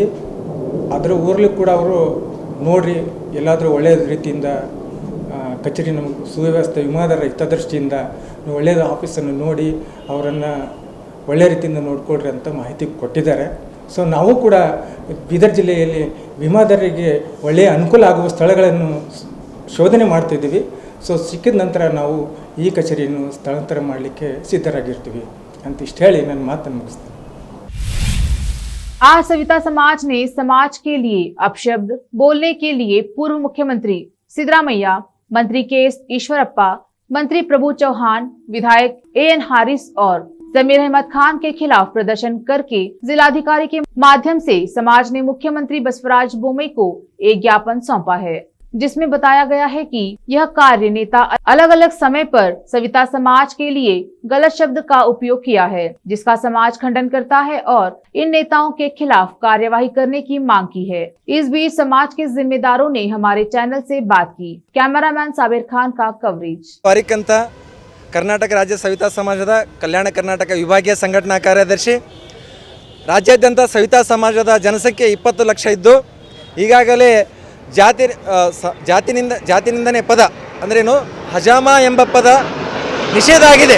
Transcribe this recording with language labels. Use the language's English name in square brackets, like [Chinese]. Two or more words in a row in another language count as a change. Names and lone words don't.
[Kannada] ಅದರ ಊರಲ್ಲಿ ಕೂಡ ಅವರು ನೋಡ್ರಿ ಎಲ್ಲಾದರೂ ಒಳ್ಳೆಯ ರೀತಿಯಿಂದ ಕಚೇರಿ ನಮಗೆ ಸುವ್ಯವಸ್ಥೆ ವಿಮಾದಾರ ಹಿತದೃಷ್ಟಿಯಿಂದ ಒಳ್ಳೆಯ ಆಫೀಸನ್ನು ನೋಡಿ ಅವರನ್ನು ಒಳ್ಳೆಯ ರೀತಿಯಿಂದ ನೋಡಿಕೊಡ್ರಿ ಅಂತ ಮಾಹಿತಿ ಕೊಟ್ಟಿದ್ದಾರೆ। ಸೊ ನಾವು ಕೂಡ ಬೀದರ್ ಜಿಲ್ಲೆಯಲ್ಲಿ ವಿಮಾದಾರರಿಗೆ ಒಳ್ಳೆಯ ಅನುಕೂಲ ಆಗುವ ಸ್ಥಳಗಳನ್ನು ಶೋಧನೆ ಮಾಡ್ತಿದ್ದೀವಿ। ಸೊ ಸಿಕ್ಕಿದ ನಂತರ ನಾವು ಈ ಕಚೇರಿಯನ್ನು ಸ್ಥಳಾಂತರ ಮಾಡಲಿಕ್ಕೆ ಸಿದ್ಧರಾಗಿರ್ತೀವಿ ಅಂತ ಇಷ್ಟು ಹೇಳಿ ನನ್ನ ಮಾತನ್ನು ಮುಗಿಸ್ತೀನಿ। [Hindi] आज सविता समाज ने समाज के लिए अपशब्द बोलने के लिए पूर्व मुख्यमंत्री सिद्धरामैया, मंत्री KS ईश्वरप्पा, मंत्री प्रभु चौहान, विधायक AN हारिस और जमीर अहमद खान के खिलाफ प्रदर्शन करके जिलाधिकारी के माध्यम से समाज ने मुख्यमंत्री बसवराज बोमई को एक ज्ञापन सौंपा है, जिसमें बताया गया है कि यह कार्य नेता अलग अलग समय पर सविता समाज के लिए गलत शब्द का उपयोग किया है, जिसका समाज खंडन करता है और इन नेताओं के खिलाफ कार्यवाही करने की मांग की है। इस बीच समाज के जिम्मेदारों ने हमारे चैनल से बात की। कैमरामैन साबिर खान का कवरेज। [Kannada] ಅಂತ ಕರ್ನಾಟಕ ರಾಜ್ಯ ಸವಿತಾ ಸಮಾಜದ ಕಲ್ಯಾಣ ಕರ್ನಾಟಕ ವಿಭಾಗೀಯ ಸಂಘಟನಾ ಕಾರ್ಯದರ್ಶಿ। ರಾಜ್ಯಾದ್ಯಂತ ಸವಿತಾ ಸಮಾಜದ ಜನಸಂಖ್ಯೆ 20 ಲಕ್ಷ ಇದ್ದು ಈಗಾಗಲೇ ಜಾತಿನಿಂದನೇ ಪದ ಅಂದ್ರೇನು ಹಜಾಮ ಎಂಬ ಪದ ನಿಷೇಧ ಆಗಿದೆ।